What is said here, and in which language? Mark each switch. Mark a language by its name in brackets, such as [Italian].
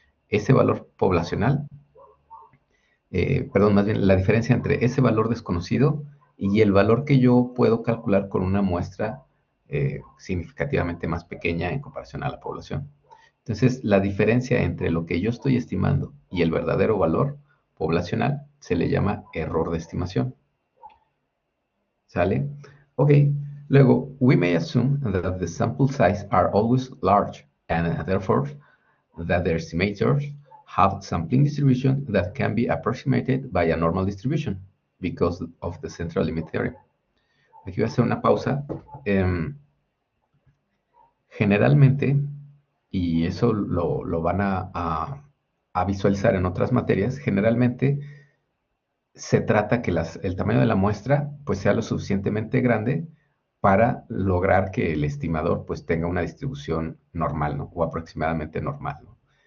[Spanish] Ese valor poblacional, perdón, más bien la diferencia entre ese valor desconocido y el valor que yo puedo calcular con una muestra significativamente más pequeña en comparación a la población. Entonces, la diferencia entre lo que yo estoy estimando y el verdadero valor poblacional se le llama error de estimación. ¿Sale? Ok. Luego, [English] we may assume that the sample size are always large and therefore that the estimators have sampling distribution that can be approximated by a normal distribution because of the central limit theorem. [Spanish] Aquí voy a hacer una pausa. Generalmente, y eso lo van a visualizar en otras materias, generalmente se trata que el tamaño de la muestra pues sea lo suficientemente grande para lograr que el estimador pues tenga una distribución normal, ¿no? O aproximadamente normal, ¿no?